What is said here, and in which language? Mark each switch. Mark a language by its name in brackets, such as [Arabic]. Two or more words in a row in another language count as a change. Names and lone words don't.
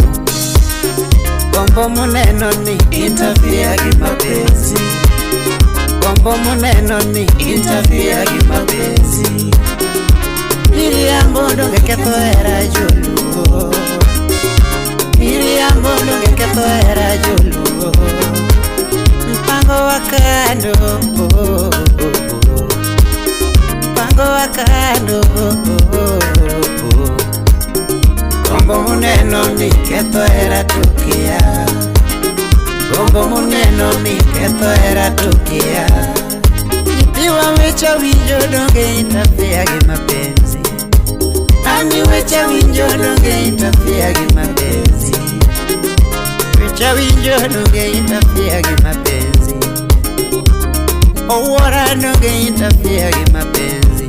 [Luo (Kenya and Tanzania)] Gombo muneno ni interfere gi mapenzi, gombo muneno ni interfere gi mapenzi. Miriambo donge ketho hera joluo, Miriambo donge ketho hera joluo. [Swahili] Mpango wa kando, mpango wa kando. [Luo (Kenya and Tanzania)] Gombo muneno ni ketho hera tukia, gombo muneno ni ketho hera tukia. Nyithiwa wecha winjo donge interfere gi mapenzi, ani wecha winjo donge interfere gi mapenzi, wecha winjo donge interfere gi mapenzi, owora donge interfere gi mapenzi.